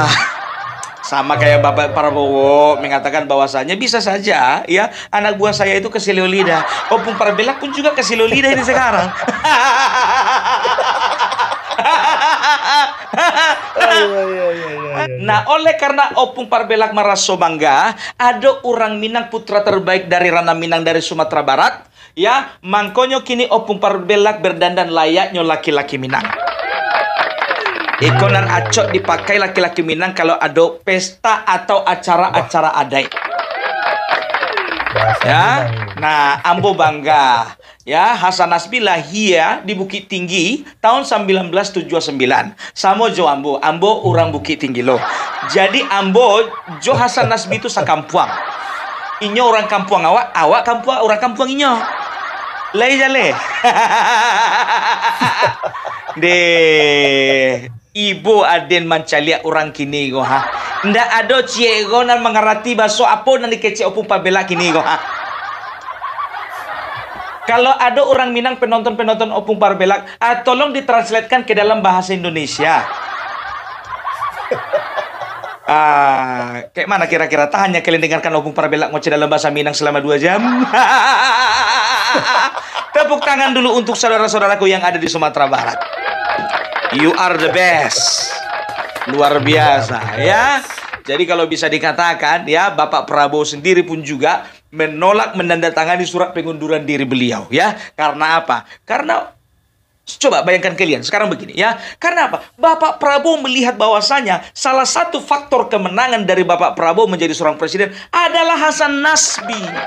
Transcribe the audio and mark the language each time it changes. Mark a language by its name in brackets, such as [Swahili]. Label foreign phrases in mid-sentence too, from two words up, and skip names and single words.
[Indonesian] Sama kayak Bapak Prabowo mengatakan bahwasanya bisa saja ya anak buah saya itu keselio lidah. Opung Parbella pun juga keselio lidah ini sekarang. Nah, oleh karena Opung Parbella merasa bangga, ada orang Minang putra terbaik dari ranah Minang dari Sumatera Barat, ya, [Minangkabau] mangkonyo kini [Indonesian] Opung Parbella berdandan layaknya laki-laki Minang. [Minangkabau] Ikonan acok [Indonesian] dipakai laki-laki Minang kalau ada pesta atau acara-acara adat. [Minangkabau] Ya, nah Ambo bangga. [Indonesian] Ya, Hasan Nasbi lahir di Bukit Tinggi tahun 1979. [Minangkabau] Sama Jo Ambo orang Bukit Tinggi loh. Jadi Ambo Jo Hasan Nasbi itu sakampuang. Inyo orang kampuang awak kampuang orang kampuang inyo. Lai jale. De ibu aden mancalia orang kini go ha. Ndak ada ciego nan mengerti baso apa nan dikece opung pabela kini go ha. [Indonesian] Kalau ada orang Minang penonton opung parbelak, tolong ditranslatekan ke dalam bahasa Indonesia. Kayak mana kira-kira? Tak hanya kalian dengarkan opung parbelak ngoceh dalam bahasa Minang selama 2 jam. Tepuk tangan dulu untuk saudara-saudaraku yang ada di Sumatera Barat. [English] You are the best. [Indonesian] Luar biasa ya. Jadi kalau bisa dikatakan ya, Bapak Prabowo sendiri pun juga menolak menandatangani surat pengunduran diri beliau ya. Karena apa? Karena coba bayangkan kalian sekarang begini ya. Karena apa? Bapak Prabowo melihat bahwasanya salah satu faktor kemenangan dari Bapak Prabowo menjadi seorang presiden adalah Hasan Nasbi.